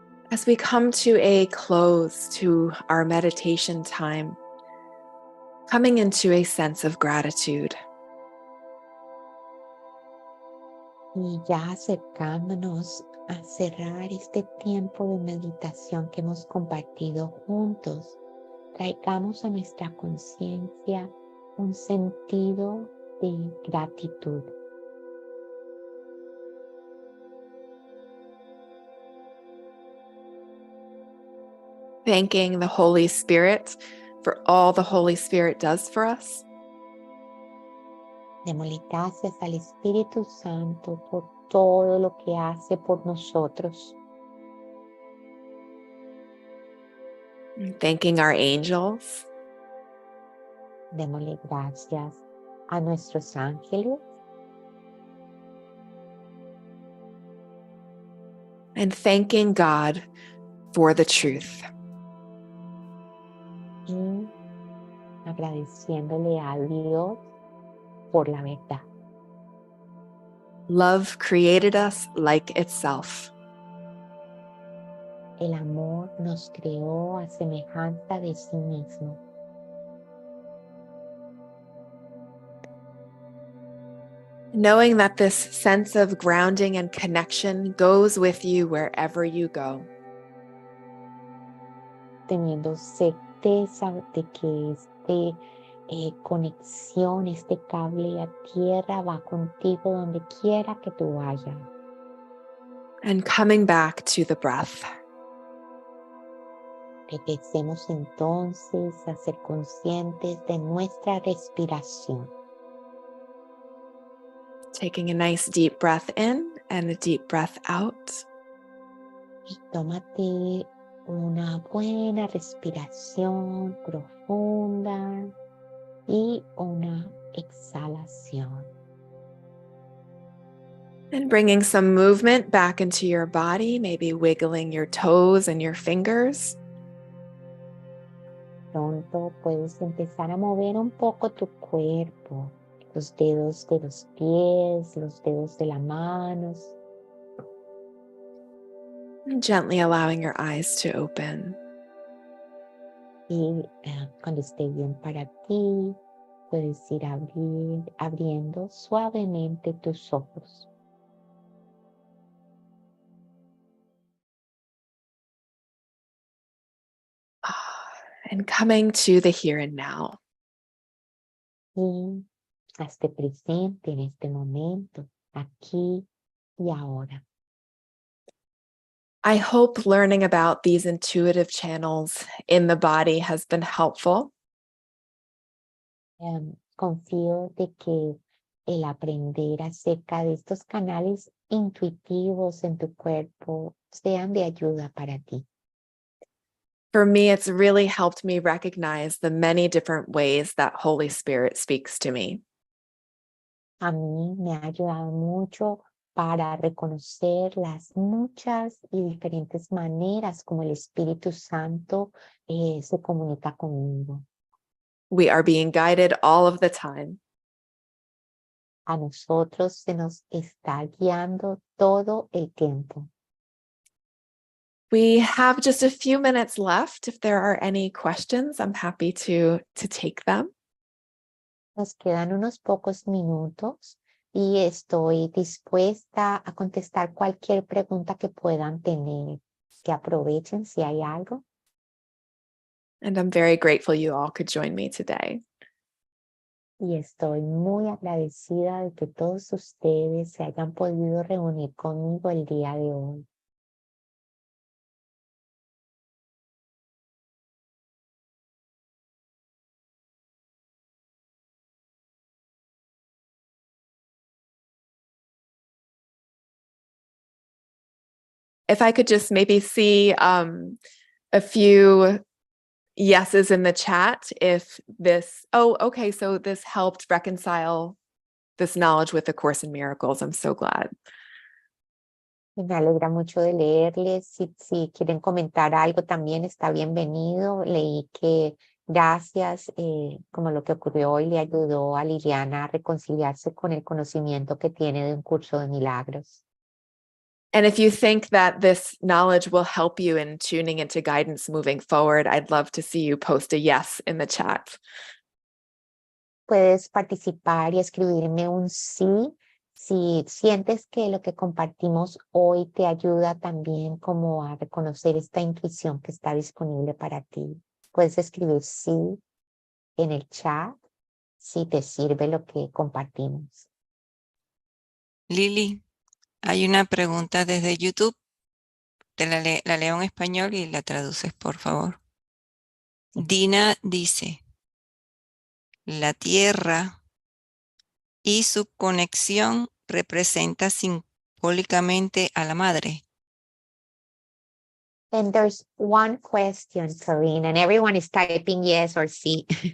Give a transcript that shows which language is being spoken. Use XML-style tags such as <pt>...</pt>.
<en>As we come to a close to our meditation time, coming into a sense of gratitude.</en> <es>Y ya acercándonos a cerrar este tiempo de meditación que hemos compartido juntos, traigamos a nuestra conciencia un sentido de gratitud.</es> <en>Thanking the Holy Spirit for all the Holy Spirit does for us.</en> <es>Démosle gracias al Espíritu Santo por todo lo que hace por nosotros.</es> <en>Thanking our angels.</en> <es>Démosle gracias a nuestros ángeles</es> <en>And thanking God for the truth.</en> <es>y agradeciéndole a Dios por la verdad.</es> <en>Love created us like itself.</en> <es>El amor nos creó a semejanza de sí mismo.</es> <en>Knowing that this sense of grounding and connection goes with you wherever you go.</en> <es>Teniendo certeza de que conexión, este cable a tierra va contigo donde quiera que tú vayas.</es> <en>And coming back to the breath.</en> <es>Regresemos entonces a ser conscientes de nuestra respiración.</es> <en>Taking a nice deep breath in and a deep breath out.</en> <es>Y tómate una buena respiración profunda y una exhalación.</es> <en>And bringing some movement back into your body, maybe wiggling your toes and your fingers.</en> <es>Pronto puedes empezar a mover un poco tu cuerpo, los dedos de los pies, los dedos de las manos.</es> <en>And gently allowing your eyes to open.</en> <es>Y cuando esté bien para ti, puedes ir abriendo suavemente tus ojos.</es> <en>And coming to the here and now.</en> <es>Y hazte presente en este momento, aquí y ahora.</es> <en>I hope learning about these intuitive channels in the body has been helpful.</en> <es>Confío de que el aprender acerca de estos canales intuitivos en tu cuerpo sean de ayuda para ti.</es> <en>For me, it's really helped me recognize the many different ways that Holy Spirit speaks to me.</en> <es>A mí me ha ayudado mucho para reconocer las muchas y diferentes maneras como el Espíritu Santo se comunica conmigo.</es> <en>We are being guided all of the time.</en> <es>A nosotros se nos está guiando todo el tiempo.</es> <en>We have just a few minutes left. If there are any questions, I'm happy to take them.</en> <es>Nos quedan unos pocos minutos y estoy dispuesta a contestar cualquier pregunta que puedan tener. Que aprovechen si hay algo.</es> <en>And I'm very grateful you all could join me today.</en> <es>Y estoy muy agradecida de que todos ustedes se hayan podido reunir conmigo el día de hoy.</es> <en>If I could just maybe see a few yeses in the chat if this, okay, so this helped reconcile this knowledge with the Course in Miracles. I'm so glad.</en> <es>Me alegra mucho de leerles. Si quieren comentar algo también está bienvenido. Leí que gracias, como lo que ocurrió hoy, le ayudó a Liliana a reconciliarse con el conocimiento que tiene de un curso de milagros.</es> <en>And if you think that this knowledge will help you in tuning into guidance moving forward, I'd love to see you post a yes in the chat.</en> <es>Puedes participar y escribirme un sí si sientes que lo que compartimos hoy te ayuda también como a reconocer esta intuición que está disponible para ti. Puedes escribir sí en el chat si te sirve lo que compartimos. Lili, hay una pregunta desde YouTube. la leo en español y la traduces, por favor. Dina dice, la tierra y su conexión representa simbólicamente a la madre.</es> <en>And there's one question, Corinne, and everyone is typing yes or sí.</en>